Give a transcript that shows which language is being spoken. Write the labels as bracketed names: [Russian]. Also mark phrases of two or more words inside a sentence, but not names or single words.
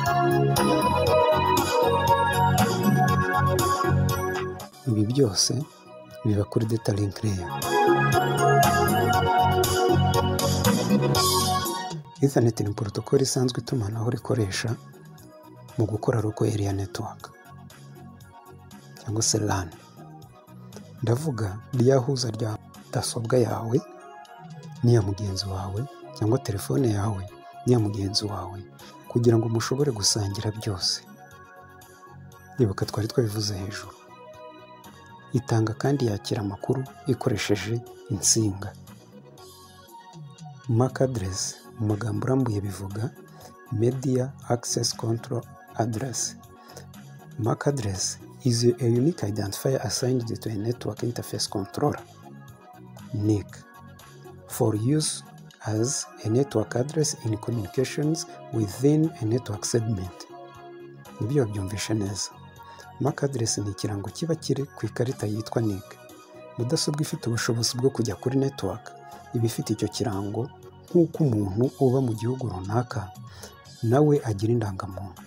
[Kinyarwanda] Ibi byose biba kuri [English] data link layer. [Kinyarwanda] Ethernet ni protocol isanzwe itumanaho rikoresha mu gukora [English] local area network [Kinyarwanda] cyangwa se LAN. Ndavuga ryahuza rya mudasobwa yawe n'iya mugenzi wawe cyangwa telefone yawe n'iya mugenzi wawe kugira ngo mushobore gusangira byose. Ibuka twari twabivuze hejuru. Itanga kandi yakira amakuru ikoresheje insinga. [English] MAC address [Kinyarwanda] mu magambo arambuye bivuga [English] Media Access Control Address. MAC address is a unique identifier assigned to a network interface controller, NIC, for use as a network address in communications within a network segment. [Kinyarwanda] Nibyo byumvisha neza. [English] MAC address [Kinyarwanda] ni ikirango kiba kiri ku ikarita yitwa NIC. Mudasobwa ifite ubushobozi bwo kujya kuri network iba ifite icyo kirango nk'uko umuntu uba mu gihugu runaka nawe agira indangamuntu.